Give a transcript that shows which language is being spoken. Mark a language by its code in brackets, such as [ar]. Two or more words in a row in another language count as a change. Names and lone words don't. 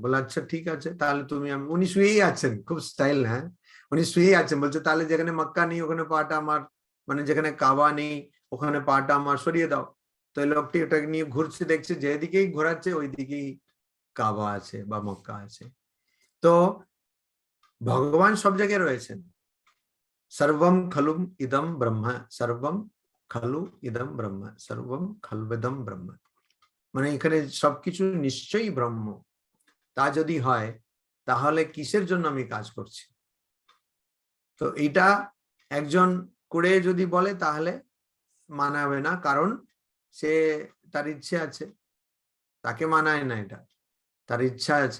[bn] বলে আচ্ছা ঠিক আছে, তাহলে উনি শুয়েই আছেন, খুব স্টাইল, হ্যাঁ উনি শুয়েই আছেন, বলছে তাহলে যেখানে মক্কা নেই ওখানে পাটা আমার, মানে যেখানে কাবা নেই ওখানে পাটা আমার সরিয়ে দাও। তো এই লোকটি ওটাকে নিয়ে ঘুরছে, দেখছে যেদিকেই ঘোরাচ্ছে ওই দিকেই কাবা আছে বা মক্কা আছে। তো ভগবান সব জায়গায় রয়েছেন। [sa] सर्वं खलुम् इदं ब्रह्म, सर्वं खलु इदं ब्रह्म, सर्वं खलुदम् ब्रह्म, [bn] মানে এখানে সবকিছু নিশ্চয়ই ব্রহ্ম। তা যদি হয় তাহলে কিসের জন্য আমি কাজ করছি? তো এটা একজন করে যদি বলে তাহলে মানাবে না, কারণ সে তার ইচ্ছে আছে, তাকে মানায় না এটা, তার ইচ্ছা আছে।